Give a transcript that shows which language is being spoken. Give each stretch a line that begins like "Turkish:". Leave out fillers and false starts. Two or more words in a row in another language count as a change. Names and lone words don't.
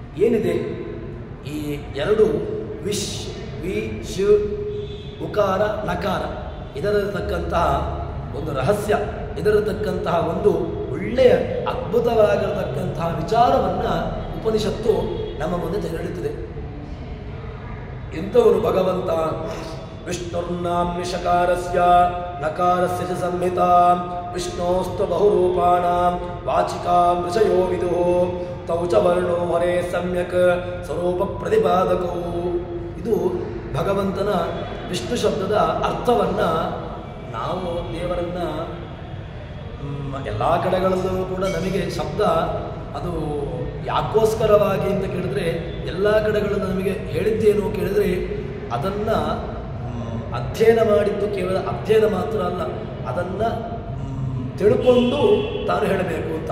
Kannada: ಏನಿದೆ ಈ ಎರಡು ವಿಶ್ ವಿ ಶ್ ಉಕಾರ ನಕಾರ ಇದರತಕ್ಕಂತಹ ಒಂದು ರಹಸ್ಯ, ಇದರತಕ್ಕಂತಹ ಒಂದು ಒಳ್ಳೆಯ ಅದ್ಭುತವಾಗಿರತಕ್ಕಂತಹ ವಿಚಾರವನ್ನು ಉಪನಿಷತ್ತು ನಮ್ಮ ಮುಂದೆ ತೆರೆಯುತ್ತದೆ. ಎಂಥವನು ಭಗವಂತ
Sanskrit: ವಿಷ್ಣುರ್ನಾಮ್ನಿಷಕಾರಸ್ಯ ನಕಾರಸ್ಯ ಚ ಸಂಹಿತಾ ವಿಷ್ಣೋಸ್ತು ಬಹುರೂಪಾಣಾಂ ವಾಚಿಕಾಂ ಋಷಯೋ ವಿದುಃ ತೌ ಚ ವರ್ಣೋ ಹರೇ ಸಮ್ಯಕ್ ಸ್ವರೂಪ ಪ್ರತಿಪಾದಕೋ.
Kannada: ಇದು ಭಗವಂತನ ವಿಷ್ಣು ಶಬ್ದದ ಅರ್ಥವನ್ನು ನಾವು ದೇವರನ್ನ ಎಲ್ಲ ಕಡೆಗಳಲ್ಲೂ ಕೂಡ ನಮಗೆ ಶಬ್ದ ಅದು ಯಾಕೋಸ್ಕರವಾಗಿ ಅಂತ ಕೇಳಿದ್ರೆ ಎಲ್ಲ ಕಡೆಗಳನ್ನು ನಮಗೆ ಹೇಳಿದ್ದೇನು ಕೇಳಿದರೆ ಅದನ್ನು ಅಧ್ಯಯನ ಮಾಡಿದ್ದು ಕೇವಲ ಅಧ್ಯಯನ ಮಾತ್ರ ಅಲ್ಲ, ಅದನ್ನು ತಿಳ್ಕೊಂಡು ತಾನು ಹೇಳಬೇಕು ಅಂತ.